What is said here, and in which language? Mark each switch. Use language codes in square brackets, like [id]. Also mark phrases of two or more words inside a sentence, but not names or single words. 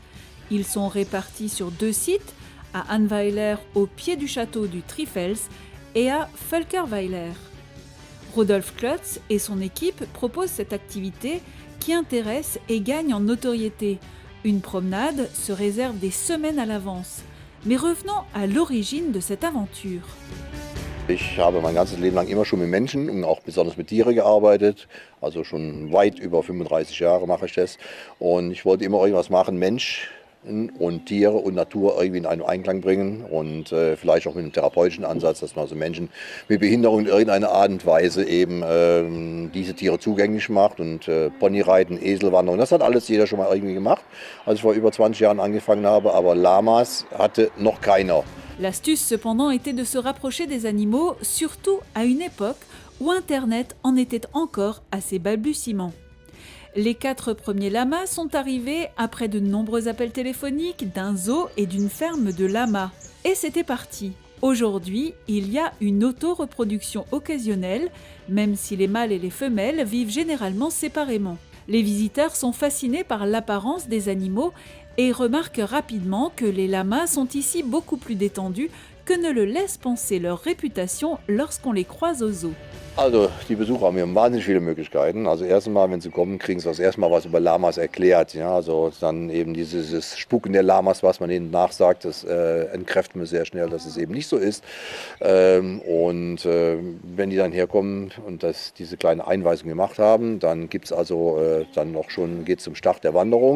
[fr] Ils sont répartis sur 2 sites, à Annweiler au pied du château du Trifels et à Völkerweiler. Rudolf Klotz et son équipe proposent cette activité qui intéresse et gagne en notoriété. Une promenade se réserve des semaines à l'avance. Mais revenons à l'origine de cette aventure. [de] Ich habe mein ganzes Leben lang immer schon mit Menschen und auch besonders mit Tieren gearbeitet. Also schon weit über 35 Jahre mache ich das. Und ich wollte immer irgendwas machen, Mensch und Tiere und Natur irgendwie in einen Einklang bringen. Und vielleicht auch mit einem therapeutischen Ansatz, dass man also Menschen mit Behinderung in irgendeiner Art und Weise eben diese Tiere zugänglich macht. Und Ponyreiten, Eselwanderung, das hat alles jeder schon mal irgendwie gemacht, als ich vor über 20 Jahren angefangen habe. Aber Lamas hatte noch keiner. [fr] L'astuce cependant était de se rapprocher des animaux, surtout à une époque où Internet en était encore à ses balbutiements. Les 4 premiers lamas sont arrivés après de nombreux appels téléphoniques d'un zoo et d'une ferme de lamas. Et c'était parti. Aujourd'hui, il y a une auto-reproduction occasionnelle, même si les mâles et les femelles vivent généralement séparément. Les visiteurs sont fascinés par l'apparence des animaux et remarquent rapidement que les lamas sont ici beaucoup plus détendus que ne le laisse penser leur réputation lorsqu'on les croise au zoo. [de] Also die Besucher haben hier wahnsinnig viele Möglichkeiten. Also erstmal, wenn sie kommen, kriegen sie das erstmal was über Lamas erklärt. Ja? Also dann eben dieses Spuken der Lamas, was man ihnen nachsagt, das entkräften wir sehr schnell, dass es eben nicht so ist. Wenn die dann herkommen und diese kleine Einweisung gemacht haben, dann gibt es also dann noch schon, geht zum Start der Wanderung.